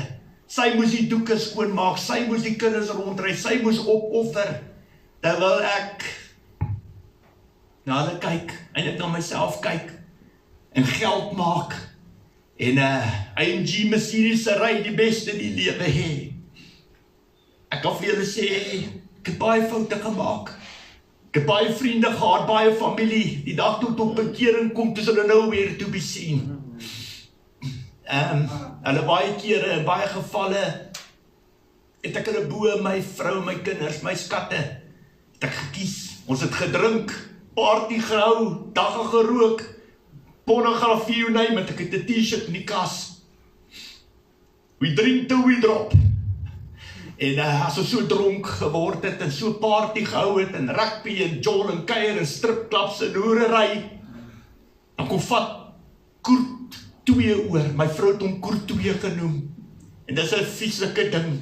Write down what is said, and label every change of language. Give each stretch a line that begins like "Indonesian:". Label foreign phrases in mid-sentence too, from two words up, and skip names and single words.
Afrikaans: Sy moes die doeke skoonmaak, sy moes die kinders rondry, sy moes opoffer, terwyl ek na hulle kyk, en ek na myself kyk, en geld maak, en AMG Mercedes ry die beste in die lewe hê. Ek kan vir julle sê, ek het baie foute gemaak. Ek het baie vriende gehad, baie familie, die dag toe tot bekering kom, toe hulle
English: nowhere to be seen.
Afrikaans: Hulle baie kere, in baie gevalle, het ek hulle bo my vrou, my kinders, my skatte, het ek gekies. Ons het gedrink, party gehou, dagga gerook, pornografie,
English: you name it,
Afrikaans: ek het 'n t-shirt in die kas.
English: We drink till we drop.
Afrikaans: En as ons so dronk geword het, en so party gehou het, en rugby, en jol, en kuier, en stripklaps, en hoerery, dan kom vat Koert 2 oor, my vrou het hom Koert 2 genoem, en dis 'n vieslike ding.